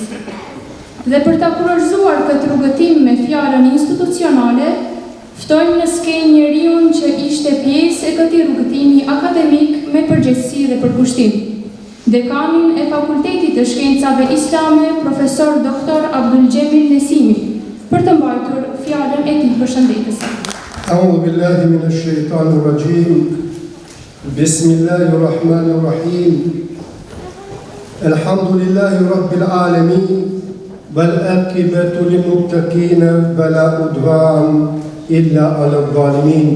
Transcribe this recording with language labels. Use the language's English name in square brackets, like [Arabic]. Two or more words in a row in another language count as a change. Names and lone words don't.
[Albanian] Dhe për ta kurorzuar këtë rrugëtim me fjalën institucionale, ftojmë në skenjë njeriu që ishte pjesë e këtij rrugëtimi akademik me përgjegjësi dhe përkushtim. Dekanin e Fakultetit të Shkencave Islame, profesor Dr. Abdul Gjemil Nesimi, për të mbajtur fjalën e tij përshëndetëse. [Arabic] أعوذ بالله من الشيطان الرجيم. بسم الله الرحمن الرحيم. الحمد لله رب العالمين. والعاقبة للمتقين ولا عدوان إلا على الظالمين.